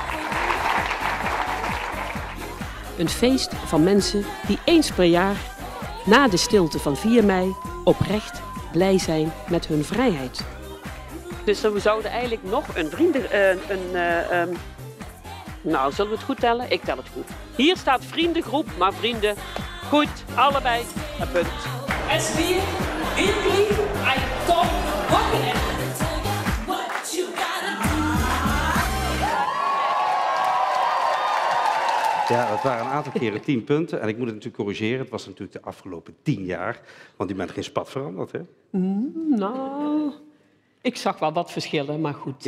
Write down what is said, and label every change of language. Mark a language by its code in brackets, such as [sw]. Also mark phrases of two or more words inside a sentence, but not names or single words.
[nl] Een feest van mensen die eens per jaar, na de stilte van 4 mei, oprecht blij zijn met hun vrijheid. Dus we zouden eigenlijk nog een nou, zullen we het goed tellen? Ik tel het goed. Hier staat vriendengroep, maar vrienden, goed, allebei, een punt. [de] Es wird wirklich ein Top-Wochenende. [nl] Ja, dat waren een aantal keren 10 punten. En ik moet het natuurlijk corrigeren. Het was natuurlijk de afgelopen 10 jaar. Want u bent geen spat veranderd, hè? Nou, ik zag wel wat verschillen, maar goed.